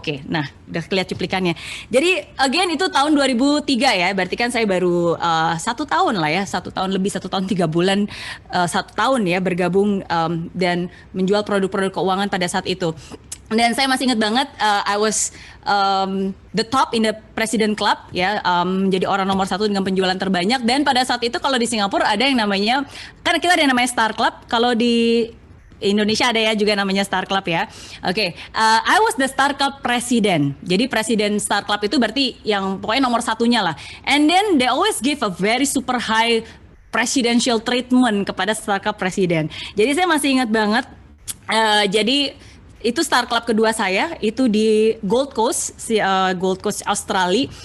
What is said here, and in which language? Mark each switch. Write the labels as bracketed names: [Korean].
[Indonesian] Nah udah kelihatan cuplikannya. Jadi again itu tahun 2003 ya, berarti kan saya baru 1 tahun lah ya, 1 tahun lebih, 1 tahun 3 bulan, 1 tahun ya bergabung dan menjual produk-produk keuangan pada saat itu. Dan saya masih ingat banget, [English] I was the top in the President Club, [Indonesian] ya, jadi orang nomor 1 dengan penjualan terbanyak. Dan pada saat itu kalau di Singapura ada yang namanya, kan kita ada yang namanya Star Club. Kalau di Indonesia ada ya juga namanya Star Club ya. [English] Oke, I was the Star Club President. [Indonesian] Jadi Presiden Star Club itu berarti yang pokoknya nomor 1-nya lah. [English] And then they always give a very super high presidential treatment [Indonesian] kepada [English] Star Club Presiden. [Indonesian] Jadi saya masih ingat banget. Jadi itu Star Club kedua saya, itu di Gold Coast, Gold Coast Australia.